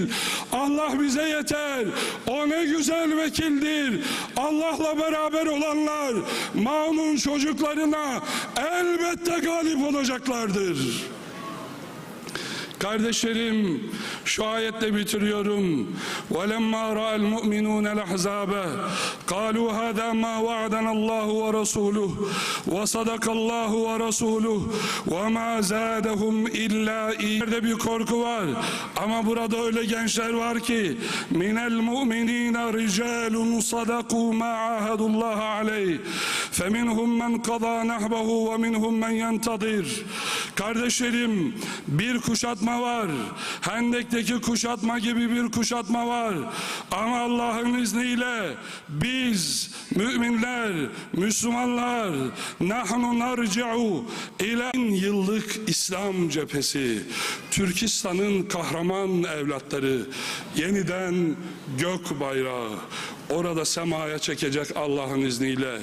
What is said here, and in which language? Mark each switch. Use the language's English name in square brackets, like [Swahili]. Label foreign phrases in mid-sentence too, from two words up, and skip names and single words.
[Turkish] Allah bize yeter. O ne güzel vekildir. Allah'la beraber olanlar Maun'un çocuklarına elbette galip olacaklardır. Kardeşlerim, şu ayetle bitiriyorum. [Arabic] وَلَمَّا رَأَى الْمُؤْمِنُونَ الْأَحْزَابَ قَالُوا هَذَا مَا وَعَدَنَا اللّٰهُ وَرَسُولُهُ وَصَدَقَ اللّٰهُ وَرَسُولُهُ وَمَا زَادَهُمْ اِلَّا اِيمَانًا. [Turkish] Bir korku var. Ama burada öyle gençler var ki [Arabic] مِنَ الْمُؤْمِنِينَ رِجَالٌ صَدَقُوا مَا عَاهَدُوا اللّٰهَ عَلَيْهِ فَمِنْهُمْ مَنْ قَضَى نَحْبَهُ وَمِنْهُمْ مَنْ يَنْتَظِرُ. [Turkish] Kardeşlerim, bir kuşatma var. Hendek'teki kuşatma gibi bir kuşatma var. Ama Allah'ın izniyle biz müminler, Müslümanlar [Arabic] نحن نرجع إلى [Turkish] yıllık İslam cephesi, Türkistan'ın kahraman evlatları yeniden gök bayrağı orada semaya çekecek Allah'ın izniyle.